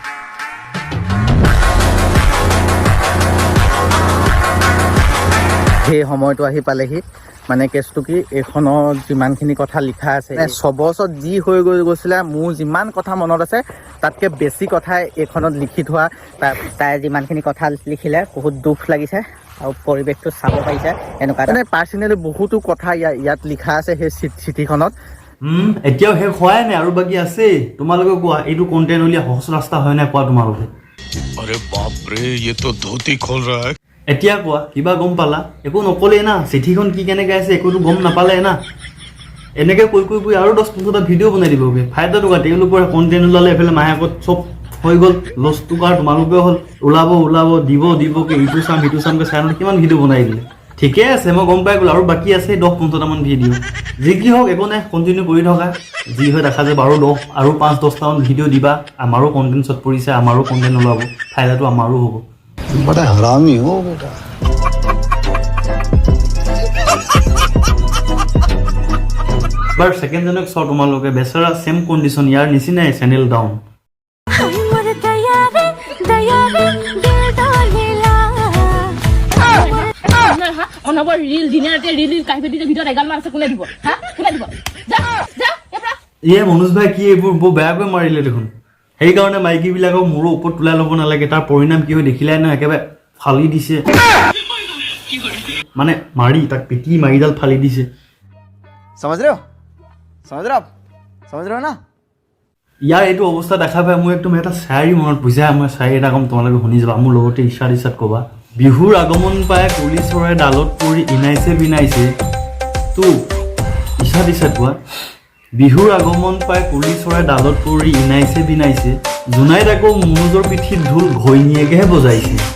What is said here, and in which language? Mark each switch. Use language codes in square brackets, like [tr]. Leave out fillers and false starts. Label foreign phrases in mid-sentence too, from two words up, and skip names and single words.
[as] সেই সময়টো আহি পালেহি, মানে কেছটো কি এইখনত যিমানখিনি কথা লিখা আছে, 6 বছৰত যি হৈ গৈছিলে, মোৰ যিমান কথা মনত আছে তাতকৈ বেছি কথাই এইখনত লিখি থোৱা। তাই যিমানখিনি কথা লিখিলে বহুত দুখ লাগিছে, আৰু পৰিৱেশটো চাব পাৰিছে এনেকুৱা মানে পাৰ্চনেলি বহুতো কথা ইয়াত লিখা আছে সেই চিঠিখনত। এতিয়াও শেষ হোৱাই নাই, আৰু বাকী আছে। তোমালোকে কোৱা এইটো কণ্টেণ্ট উলিয়াই সহজ ৰাস্তা হয় নাই কোৱা তোমালোকে। [hi] अरे बाप रे, ये तो धोती खोल रहा है। [as] এতিয়া কোৱা কিবা গম পালা? একো নকলেই না, চিঠিখন কি কেনেকৈ আছে একোতো গম নাপালে না। এনেকৈ কৈ আৰু 10-15টা ভিডিঅ' বনাই দিবগৈ, ফাইদা টকা। তেওঁলোকৰ কণ্টেণ্ট ওলালে এইফালে মাহেকত চব হৈ গ'ল, লছ টুকাৰ তোমালোকে হ'ল। ওলাব দিব ইটো চাম সিটো চামকৈ চাই কিমান ভিডিঅ' বনাই দিলে। ঠিকে আছে, মই গম পাই গ'লো, আৰু বাকী আছে 10-15টামান ভিডিঅ'। যি কি হওক একো নাই, কণ্টিনিউ কৰি থকা, যি হয় দেখা যাব। আৰু 5-10টামান ভিডিঅ' দিবা, আমাৰো কণ্টেণ্ট চট পৰিছে, আমাৰো কণ্টেণ্ট ওলাব, ফাইদাটো আমাৰো হ'ব। [hi] बड़ा हरामी हो बेटा। [as] বাৰু ছেকেণ্ডজনক চাওঁ তোমালোকে, বেচেৰা চেম কণ্ডিশ্যন, ইয়াৰ নিচিনাই চেনেল ডাউন। অনবৰ ৰিল দিনে ৰাতি ৰিল কাহিনী ভিডিঅ'ত এগালমান আছে, কোনে দিব? কোনে দিব? মনোজ ভাই কি এইবোৰ বৰ বেয়াকৈ মাৰিলে দেখোন। সেইকাৰণে মাইকীবিলাকক মোৰো ওপৰত তোলাই ল'ব নালাগে, তাৰ পৰিণাম কি হয় দেখিলাই নহয়, একেবাৰে ফালি দিছে, মানে মাৰি তাক পিটি মাৰিডাল ফালি দিছে। [hi] समझ रहे हो ना? [as] ইয়াৰ এইটো অৱস্থা দেখা পাই মোৰ একদম এটা চাৰি মনত পৰিছে। মই চাৰি এটা কম, তোমালোকে শুনি যাবা, মোৰ লগতে ইচ্ছাত ক'বা। বিহুৰ আগমন পাই কুলি চৰাই ডালত পৰি ইনাইছে বিনাইছে, তো ইচ্ছাত কোৱা। বিহুৰ আগমন পাই কুলি চৰাই ডালত পৰি ইনাইছে বিনাইছে, জোনাইত আকৌ মনোজৰ পিঠিত ঢোল ঘৈণীয়েকেহে বজাইছে।